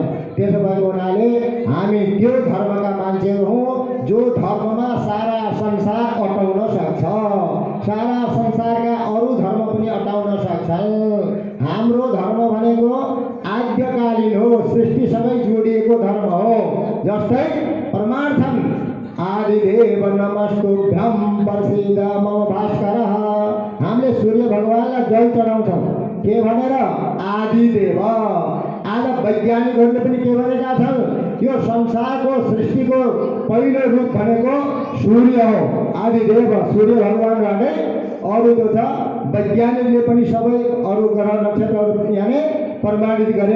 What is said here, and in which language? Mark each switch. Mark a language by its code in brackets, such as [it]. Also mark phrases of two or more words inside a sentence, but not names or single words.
[ne] त्यसो भएको हुनाले हामी त्यो धर्मका मान्छेहरू हौँ जो धर्ममा सारा संसार अटाउन सक्छ, सारा संसारका अरू धर्म पनि अटाउन सक्छन्। हाम्रो धर्म भनेको आद्यकालीन हो, सृष्टिसँगै जोडिएको धर्म हो। जस्तै प्रमाण छन्, [sa] आदिदेव नमस्तुभ्यं प्रसीद मम भास्करः। [ne] हामीले सूर्य भगवानलाई जल चढाउँछौँ के भनेर? आदिदेव। आज वैज्ञानिकहरूले पनि के भनेका छन्? यो संसारको सृष्टिको पहिलो रूप भनेको सूर्य हो, आदिदेव सूर्य भगवानबाटै अरू जो छ वैज्ञानिकले पनि सबै अरू ग्रह नक्षत्रहरू यहाँ प्रमाणित गरे।